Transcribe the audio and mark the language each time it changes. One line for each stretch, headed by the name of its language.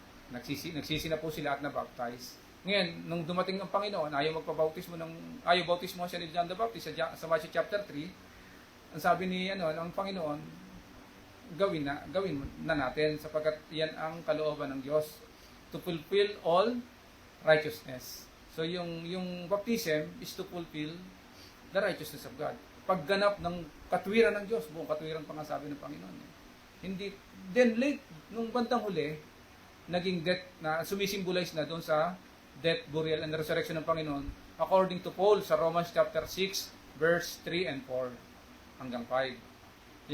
Filipino: Nagsisi na po sila at nabaptize. Ngayon, nung dumating ang Panginoon, ayaw bautismo siya ni John the Baptist sa Matthew chapter 3. Ang sabi ni ang Panginoon, gawin na natin sapagkat yan ang kalooban ng Diyos
English: to fulfill all righteousness. So yung baptism is to fulfill the righteousness of God.
Filipino: Pagganap ng katwiran ng Diyos, buong katwiran pa nga sabi ng Panginoon. Hindi, then late, nung bandang huli, naging death na sumisimbolize na doon sa death, burial, and resurrection ng Panginoon
English: according to Paul
Filipino: sa Romans chapter 6 verse 3 and 4 hanggang 5.